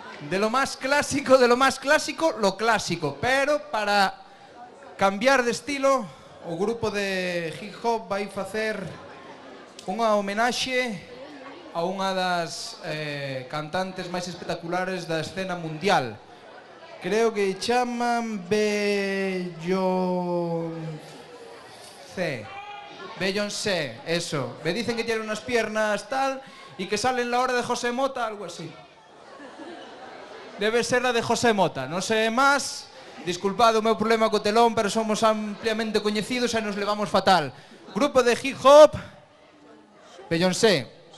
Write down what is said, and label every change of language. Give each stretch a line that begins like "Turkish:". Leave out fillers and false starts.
Spanish: De lo más clásico, lo clásico.
Galician: Pero para cambiar de estilo, o grupo de hip hop vai facer unha homenaxe a unha das cantantes máis espectaculares da escena mundial. Creo que chaman Beyoncé, eso.
Spanish: Me dicen que tiene unas piernas tal y que sale en la hora de José Mota, algo así. Debe ser la de José Mota,
Galician: non sei máis. Disculpad o meu problema co telón, pero somos ampliamente coñecidos e nos levamos fatal. Grupo de hip hop, Beyoncé.